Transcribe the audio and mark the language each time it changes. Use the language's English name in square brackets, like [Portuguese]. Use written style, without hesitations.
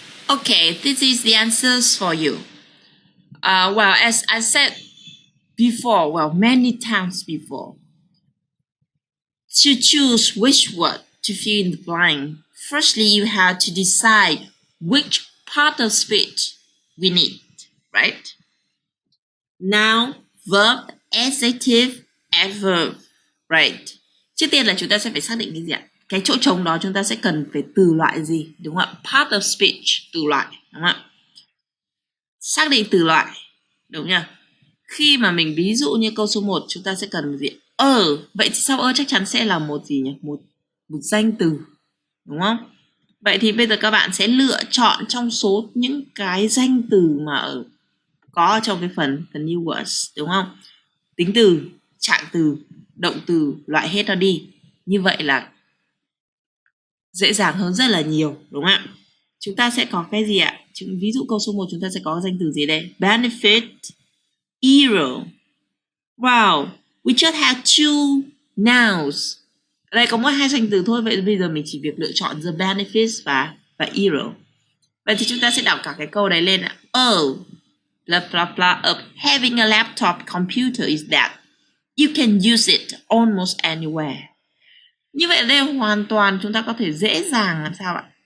[English] Okay, this is the answers for you. Well, as I said before, well, many times before, to choose which word to fill in the blank, firstly, you have to decide which part of speech we need, right? Noun, verb, adjective, adverb, right? [Vietnamese] Trước tiên là chúng ta sẽ phải xác định cái gì ạ? Cái chỗ trống đó chúng ta sẽ cần phải từ loại gì, đúng không ạ? Part of speech, từ loại, đúng không ạ? Xác định từ loại, đúng nhỉ? Khi mà mình ví dụ như câu số 1 chúng ta sẽ cần gì? Vậy thì sau chắc chắn sẽ là một gì nhỉ? Một danh từ, đúng không? Vậy thì bây giờ các bạn sẽ lựa chọn trong số những cái danh từ mà có trong cái phần new words, đúng không? Tính từ, trạng từ, động từ, loại hết nó đi. Như vậy là dễ dàng hơn rất là nhiều, đúng không ạ? Chúng ta sẽ có cái gì ạ? Ví dụ câu số 1 chúng ta sẽ có danh từ gì đây? [English] Benefit, hero. Wow, we just have two nouns. [Vietnamese] Ở đây có mỗi 2 danh từ thôi, vậy bây giờ mình chỉ việc lựa chọn the benefits và hero. Vậy thì chúng ta sẽ đọc cả cái câu này lên ạ. [English] Blah blah blah of having a laptop computer is that you can use it almost anywhere. [Vietnamese] Như vậy đây hoàn toàn chúng ta có thể dễ dàng làm sao ạ?